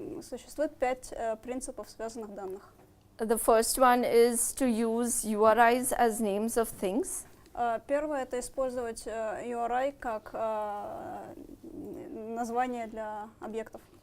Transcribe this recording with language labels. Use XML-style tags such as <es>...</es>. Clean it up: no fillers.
<ru>Существует 5 принципов связанных данных.</ru> <en>The first one is to use URIs as names of things.</en> <ru>Первое — это использовать URI как название для объектов.</ru>